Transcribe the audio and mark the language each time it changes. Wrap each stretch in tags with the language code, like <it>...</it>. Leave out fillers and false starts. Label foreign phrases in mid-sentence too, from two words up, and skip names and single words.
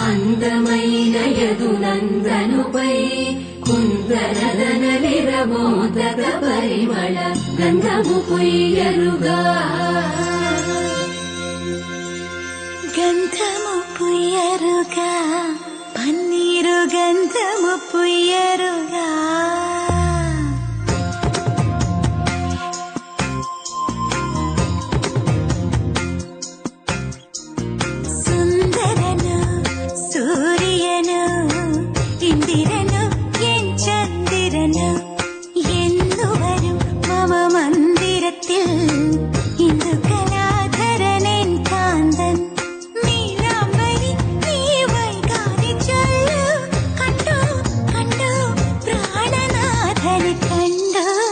<te>అందమైన యదునందనుపై కుందనదనలిరమోదక పరిమళ గంధము పొయ్యరుగా గంధము పొయ్యరుగా పన్నీరు గంధము పొయ్యరుగా സുന്ദരനു</te> <ml>സൂര്യനു ഇന്ദിരനു എൻ ചന്ദ്രനു എന്നുവരും മമ മന്ദിരത്തിൽ ഇന്ദു കലാധരനെൻ കാന്തൻ നീലാംബരി നീ വൈകാതെ ചൊല്ലു കണ്ടു കണ്ടു പ്രാണനാഥനെ കണ്ടു</ml>